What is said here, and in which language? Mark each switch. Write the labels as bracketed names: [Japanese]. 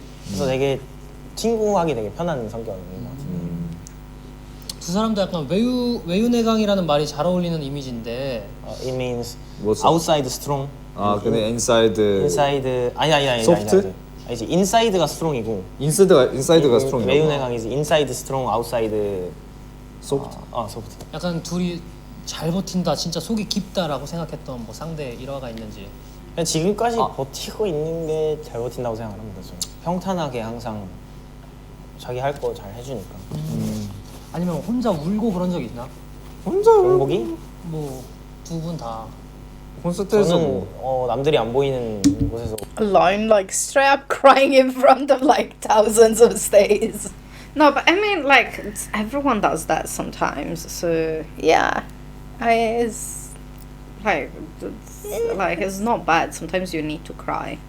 [Korean] 그래서 되게 친구하기 되게 편한 성격인 것 같아요. 두 사람도 약간 외유내강이라는 말이 잘 어울리는 이미지인데. [English] It means [Korean] 뭐지? [English] outside strong. [Korean] 아 근데 인사이드 inside 아니 [English] 소프트? [Korean] 아니지 [English] 인사이드가 스트롱이고 인사이드가 스트롱이라고. [Korean] 외유내강이지 [English] inside strong outside 소프트. 소프트. [Korean] 약간 둘이 잘 버틴다, 진짜 속이 깊다라고 생각했던 뭐 상대 일화가 있는지. 그냥 지금까지 버티고 있는 게 잘 버틴다고 생각합니다. 좀 평탄하게 항상 자기 할 거 잘 해주니까. 아니면 혼자 울고 그런 적 있나? 혼자 경복이? 뭐 두 분 다. 콘서트에서 저는 남들이 안 보이는 곳에서 [English] Alone, like straight up crying in front of like thousands of stays. No, but I mean, like, everyone does that sometimes. So, Yeah, it's like, it's not bad. Sometimes you need to cry.